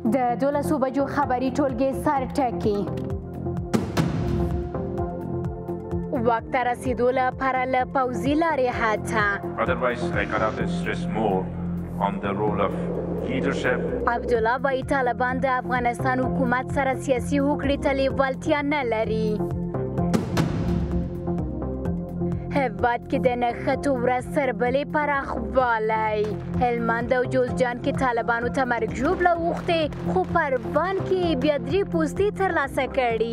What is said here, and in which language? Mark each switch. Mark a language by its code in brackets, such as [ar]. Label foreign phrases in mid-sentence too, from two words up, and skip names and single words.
[ps] 12 بجو خبري ټولګي سر ټکي وخت ته رسیدو لپاره له پوځي لارې هڅه. [en] Otherwise, I cannot stress more on the role of leadership. [ps] عبدالله وایي طالبان د افغانستان حکومت سره سیاسي هوکړې ته لیوالتیا نه لري. هیواد کې د نښتو ورځ سربلې پراخوالی. هلمند او جوزجان کې طالبانو ته مرګ ژوبله اوښتې خو پروان کې بیا 3 پوستې ترلاسه کړي.